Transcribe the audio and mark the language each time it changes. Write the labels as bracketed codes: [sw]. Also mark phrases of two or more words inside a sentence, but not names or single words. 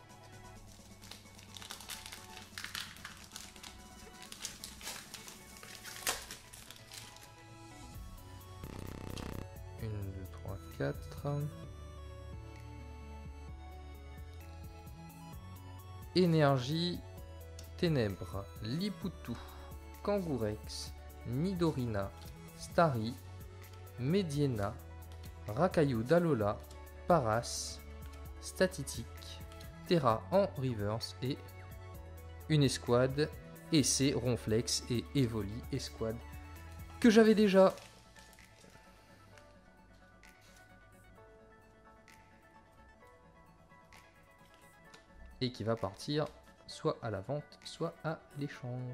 [fr] Une, deux, trois, quatre. Énergie, Ténèbres, Lipoutou, Kangourex, Nidorina, Starry, Mediena, Racaillou d'Alola, Paras, Statitique, Terra en reverse et une escouade, et c'est Ronflex et Evoli escouade que j'avais déjà. Et qui va partir soit à la vente, soit à l'échange.